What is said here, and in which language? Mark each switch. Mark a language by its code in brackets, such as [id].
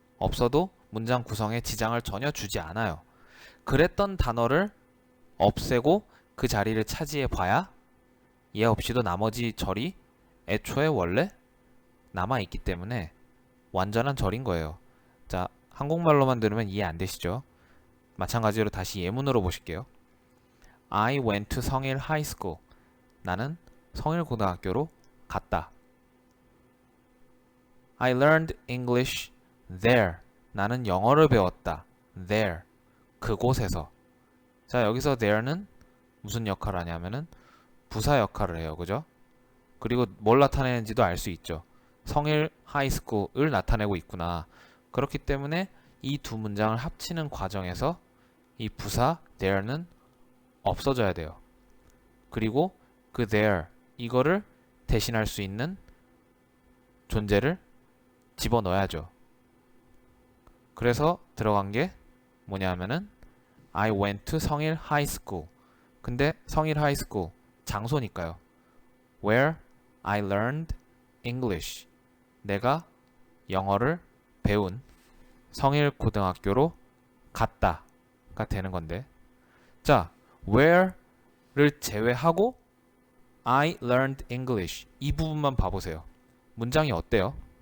[ko] 없어도 문장 구성에 지장을 전혀 주지 않아요. 그랬던 단어를 없애고 그 자리를 차지해 봐야 얘 없이도 나머지 절이 애초에 원래 남아있기 때문에 완전한 절인 거예요. 자, 한국말로만 들으면 이해 안 되시죠? 마찬가지로 다시 예문으로 보실게요. [en] I went to 성일 high school. [ko] 나는 성일 고등학교로 갔다. [en] I learned English there. [ko] 나는 영어를 배웠다. there. 그곳에서. 자, 여기서 there는 무슨 역할을 하냐면은 부사 역할을 해요. 그죠? 그리고 뭘 나타내는지도 알 수 있죠. 성일 하이스쿨을 나타내고 있구나. 그렇기 때문에 이 두 문장을 합치는 과정에서 이 부사 there는 없어져야 돼요. 그리고 그 there, 이거를 대신할 수 있는 존재를 집어넣어야죠. 그래서 들어간 게 뭐냐면은 [en] I went to 성일 high school. [ko] 근데 성일 high school 장소니까요. [en] Where I learned English. [ko] 내가 영어를 배운 성일 고등학교로 갔다가 되는 건데, 자, where를 제외하고 [en] I learned English [ko] 이 부분만 봐보세요. 문장이 어때요?